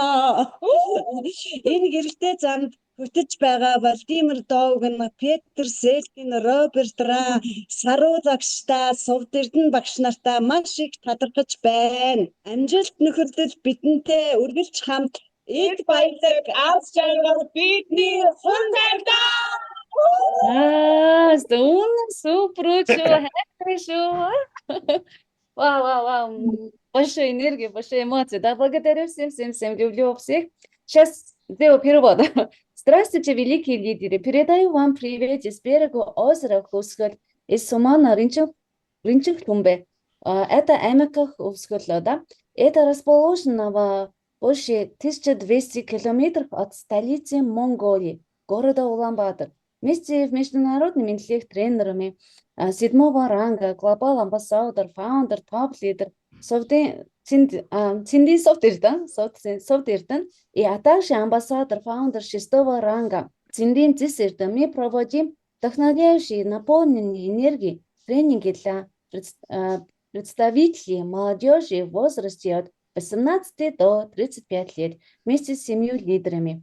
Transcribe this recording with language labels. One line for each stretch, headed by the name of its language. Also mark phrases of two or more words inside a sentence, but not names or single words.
Mongolian: Энэ гэрэлтэй замд хөтөж байгаа Владимир Довган, Петр Селкин, Роберт Ра, Саруу багштай, Сувд Эрдэнэ багш нартай маш их талархаж байна. Амжилт нөхөрлөл бидэнтэй үргэлж хамт эд баялаг аз жаргал бидний хүндэлдэг. Супер шүү. Хайртай шүү. Вау.
Russian: Большой энергии, большой эмоций. Да, благодарю всем. Люблю всех. Сейчас сделаю перевод. Здравствуйте, великие лидеры. Передаю вам привет из берега озера Хускөл, из Сумана Ринчинхтумбе. Это Эмеках Хускөл, да? Это расположено в больше 1200 километров от столицы Монголии, города Улан-Батор. Вместе в международными тренерами 7-го ранга,
English: global ambassador, founder, top-leader, Цинди Сувд Эрдэнэ,
Russian: и а также
English: ambassador, founder
Russian: 6-го ранга, Циндин Зис Эрдэнэ. Мы проводим вдохновляющие, наполненные энергией тренинги для представителей молодежи в возрасте от 18 до 35 лет вместе с 7 лидерами.